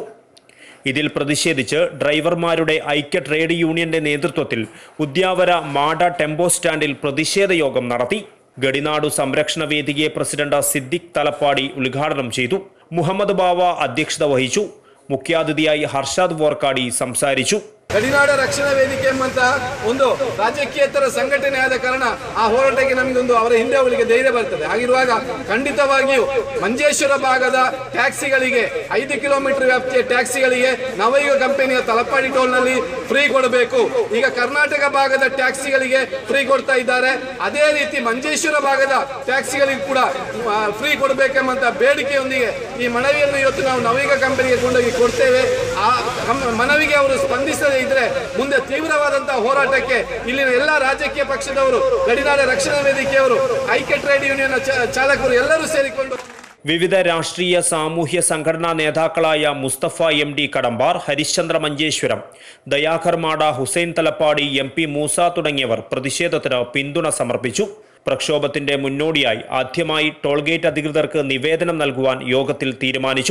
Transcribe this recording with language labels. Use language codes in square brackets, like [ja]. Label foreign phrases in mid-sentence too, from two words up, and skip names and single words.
[ml] ഇതിൽ പ്രതിഷേധിച്ച് ഡ്രൈവർമാരുടെ ഐക്യ ട്രേഡ് യൂണിയന്റെ നേതൃത്വത്തിൽ ഉദ്യാവര മാട ടെമ്പോ സ്റ്റാൻഡിൽ പ്രതിഷേധ യോഗം നടത്തി. ഗഡിനാടു സംരക്ഷണ വേദികയെ പ്രസിഡന്റ് സിദ്ദിഖ് തലപ്പാടി ഉദ്ഘാടനം ചെയ്തു. മുഹമ്മദ് ബാവ അധ്യക്ഷത വഹിച്ചു. മുഖ്യാതിഥിയായി ഹർഷാദ് വോർക്കാടി സംസാരിച്ചു. [kn] ಗಡಿನಾಡ ರಕ್ಷಣಾ ವೇದಿಕೆ ಎಂಬಂತ ಒಂದು ರಾಜಕೀಯೇತರ ಸಂಘಟನೆ ಆದ ಕಾರಣ ಆ ಹೋರಾಟಕ್ಕೆ ನಮಗೊಂದು ಅವರ ಹಿಂದೆ ಅವರಿಗೆ ಧೈರ್ಯ ಬರ್ತದೆ. ಹಾಗಿರುವಾಗ ಖಂಡಿತವಾಗಿಯೂ ಮಂಜೇಶ್ವರ ಭಾಗದ ಟ್ಯಾಕ್ಸಿಗಳಿಗೆ 5 ಕಿಲೋಮೀಟರ್ ವ್ಯಾಪ್ತಿಯ ಟ್ಯಾಕ್ಸಿಗಳಿಗೆ ನವಯುಗ ಕಂಪನಿಯ ತಲಪಾಡಿ ಟೋಲ್ನಲ್ಲಿ ಫ್ರೀ ಕೊಡಬೇಕು. ಈಗ ಕರ್ನಾಟಕ ಭಾಗದ ಟ್ಯಾಕ್ಸಿಗಳಿಗೆ ಫ್ರೀ ಕೊಡ್ತಾ ಇದ್ದಾರೆ. ಅದೇ ರೀತಿ ಮಂಜೇಶ್ವರ ಭಾಗದ ಟ್ಯಾಕ್ಸಿಗಳಿಗೆ ಕೂಡ ಫ್ರೀ ಕೊಡಬೇಕೆಂಬಂತ ಬೇಡಿಕೆಯೊಂದಿಗೆ ಈ ಮನವಿಯನ್ನು ಇವತ್ತು ನಾವು ನವಯುಗ ಕಂಪನಿಗೆ ಕೊಂಡೋಗಿ ಕೊಡ್ತೇವೆ. ಆ ಮನವಿಗೆ ಅವರು ಸ್ಪಂದಿಸದೆ ಇದ್ರೆ ಮುಂದೆ ತೀವ್ರವಾದಂತಹ ಹೋರಾಟಕ್ಕೆ ಇಲ್ಲಿನ ಎಲ್ಲ ರಾಜಕೀಯ ಪಕ್ಷದವರು, ಗಡಿನಾಡ ರಕ್ಷಣಾ ವೇದಿಕೆಯವರು, ಐಕ್ಯ ಟ್ರೇಡ್ ಯೂನಿಯನ್ ಚಾಲಕರು ಎಲ್ಲರೂ ಸೇರಿಕೊಂಡು [ml] വിവിധ രാഷ്ട്രീയ സാമൂഹ്യ സംഘടനാ നേതാക്കളായ മുസ്തഫ MD കടമ്പാർ, ഹരിശ്ചന്ദ്ര മഞ്ചേശ്വരം, ദയാകർ മാട, ഹുസൈൻ തലപ്പാടി, MP മൂസ തുടങ്ങിയവർ പ്രതിഷേധത്തിന് പിന്തുണ സമർപ്പിച്ചു. പ്രക്ഷോഭത്തിന്റെ മുന്നോടിയായി ആദ്യമായി ടോൾഗേറ്റ് അധികൃതർക്ക് നിവേദനം നൽകുവാൻ യോഗത്തിൽ തീരുമാനിച്ചു.